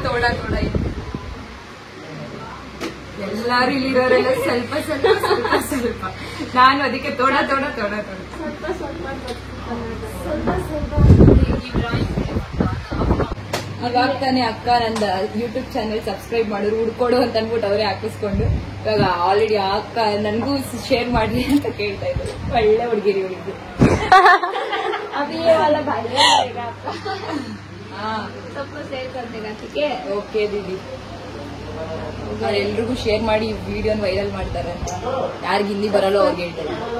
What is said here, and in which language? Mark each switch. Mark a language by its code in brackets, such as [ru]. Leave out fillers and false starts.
[hi] थोड़ा थोड़ा [kn] ಎಲ್ಲಾರು ಇಲ್ಲಿರೋರೆಲ್ಲ ಸ್ವಲ್ಪ ಸ್ವಲ್ಪ ಸ್ವಲ್ಪ ಸ್ವಲ್ಪ, ನಾನು ಅದಕ್ಕೆ ತೋಡ ತೋಡ ತೋಡ ತೋಡ ಇವಾಗ ತಾನೇ ಅಕ್ಕ ನಂದ ಯೂಟ್ಯೂಬ್ ಚಾನೆಲ್ ಸಬ್ಸ್ಕ್ರೈಬ್ ಮಾಡಿದ್ರು, ಹುಡ್ಕೊಡು ಅಂತ ಅನ್ಬಿಟ್ಟು ಅವರೇ ಹಾಕಿಸ್ಕೊಂಡು ಇವಾಗ ಆಲ್ರೆಡಿ ಆ ಅಕ್ಕ ನನ್ಗೂ ಶೇರ್ ಮಾಡ್ಲಿ ಅಂತ ಕೇಳ್ತಾ ಇದ್ರು। ಒಳ್ಳೆ ಹುಡುಗಿರಿ ಹುಡುಗಿ। [hi] अभी ये वाला भाई रहेगा आपका, हाँ सबको शेयर कर देगा, ठीक है? [kn] ಓಕೆ ದೀದಿ, ಎಲ್ರಿಗೂ ಶೇರ್ ಮಾಡಿ ವಿಡಿಯೋನ ವೈರಲ್ ಮಾಡ್ತಾರೆ ಅಂತ, ಯಾರಿಗೆ ಹಿಂದಿ ಬರಲ್ಲ ಅವ್ರಿಗೆ ಹೇಳ್ತಾರೆ।